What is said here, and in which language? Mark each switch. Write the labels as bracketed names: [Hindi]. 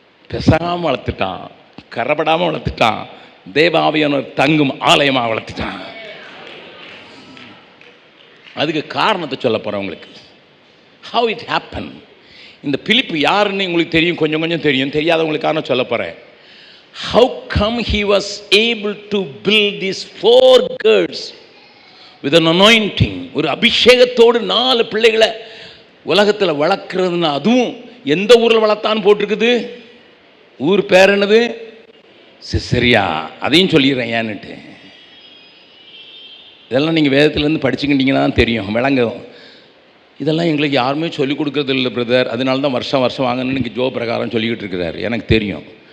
[Tamil] பெசாமல் வளர்த்துட்டான், கரப்படாமல் வளர்த்துட்டான், தேவ ஆவியானவர் தங்கும் ஆலயமாக வளர்த்துட்டான். அதுக்கு காரணத்தை சொல்ல போகிறேன் உங்களுக்கு. [English] How it happened. [Tamil] இந்த பிலிப்பு யாருன்னு உங்களுக்கு தெரியும், கொஞ்சம் கொஞ்சம் தெரியும். தெரியாதவங்களுக்கு காரணம் சொல்ல போகிறேன். [English] How come he was able to build these 4 girls with an anointing? [Tamil] ஒரு அபிஷேகத்தோடு 4 பிள்ளைகளை உலகத்தில் வளர்க்குறதுன்னா, அதுவும் எந்த ஊரில் வளர்த்தான்னு போட்டிருக்குது. ஊர் பேர் என்னது? சிசரியா. அதையும் சொல்லிடுறேன் ஏன்னுட்டு. இதெல்லாம் நீங்கள் வேதத்துலேருந்து படிச்சுக்கிட்டீங்கன்னா தான் தெரியும், விளங்கும். இதெல்லாம் எங்களுக்கு யாருமே சொல்லிக் கொடுக்குறது இல்லை பிரதர், அதனால தான் வருஷம் வருஷம் வாங்கணும்னு இங்கே ஜோ பிரகாரம் சொல்லிக்கிட்டு இருக்கிறாரு. எனக்கு தெரியும்.